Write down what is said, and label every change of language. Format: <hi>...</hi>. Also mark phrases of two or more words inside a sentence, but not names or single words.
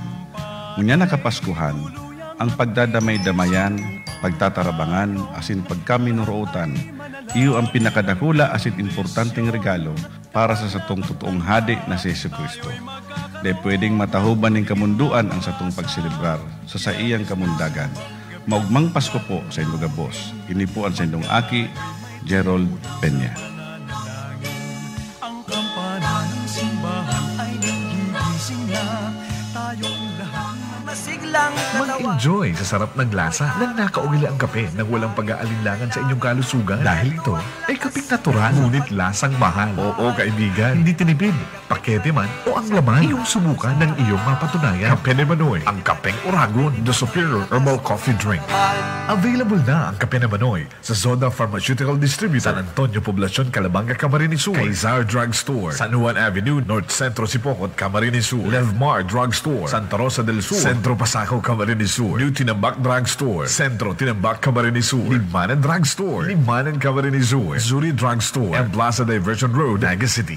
<bik>Ngunya nakapaskuhan, ang pagdadamay-damayan, pagtatarabangan, asin pagkaminuruotan, iyo ang pinakadakula asin importanteng regalo para sa satong totoong hadi na si Jesucristo. Di pwedeng matahuban ng kamunduan ang satong pagsilibrar sa iyang kamundagan. Maugmang Pasko po sa inyong gabos. Ini po ang sendong aki, Gerald Peña.</bik> <tl>Ang kampana ng simbahan ay nagigising na tayong lahat masiglang kalawa. Mag-enjoy sa sarap ng lasa ng nakaugili ang kape nang walang pag-aalinlangan sa inyong kalusugan. Dahil ito ay kapeng natural, ngunit lasang mahal. Oo, kaibigan, hindi tinipid, pakete man o ang laman, iyong subukan ng iyong mapatunayan. Kape ni Manoy, ang kapeng Oragon,</tl> <en>the superior herbal coffee drink.</en> <tl>Available na ang kape ni Manoy sa Zoda Pharmaceutical Distributor, San Antonio, Poblacion, Calabanga, Camarines Sur, Kaysar Drug Store, San Juan Avenue, North Centro Sipocot, Camarines Sur, Levmar Drug Store, Santa Rosa del Sur, Centro Pasaco, Camarines Sur, New Tinambak Drug Store, Centro Tinambak, Camarines Sur, Limanan Drug Store, Limanan, Camarines Sur, Zuri Drug Store, and Plaza Diversion Road, Naga City.</tl>